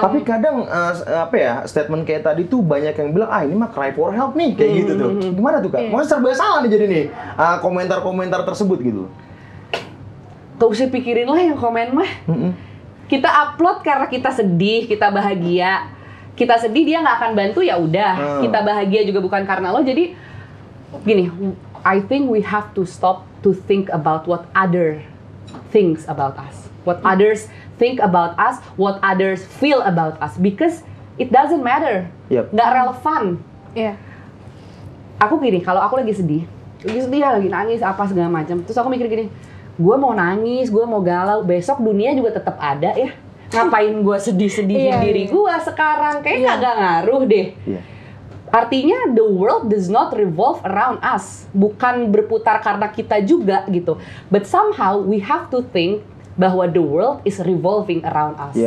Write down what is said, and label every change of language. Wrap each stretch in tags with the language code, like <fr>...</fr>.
<id>Tapi kadang statement kayak tadi tuh banyak yang bilang, ini mah</id> <en>cry for help</en> <id>nih, kayak gitu tuh. Gimana tuh Kak? Maksudnya serba salah nih jadi nih komentar-komentar tersebut gitu. Gak usah pikirin lah yang komen mah. Kita upload karena kita sedih, kita bahagia. Kita sedih dia nggak akan bantu, ya udah. Kita bahagia juga bukan karena lo. Jadi gini,</id> <en>I think we have to stop to think about what other thinks about us, what others think about us, what others feel about us, because it doesn't matter.</en> <id>Nggak relevan. Aku gini, kalau aku lagi sedih lagi nangis apa segala macam, terus aku mikir gini, gue mau nangis, gue mau galau, besok dunia juga tetap ada ya. Ngapain gue sedih-sedihin diri gue sekarang? Kayaknya kagak ngaruh deh.</id> <en>Artinya the world does not revolve around us.</en> <id>Bukan berputar karena kita juga gitu.</id> <en>But somehow we have to think</en> <id>bahwa</id> <en>the world is revolving around us.</en>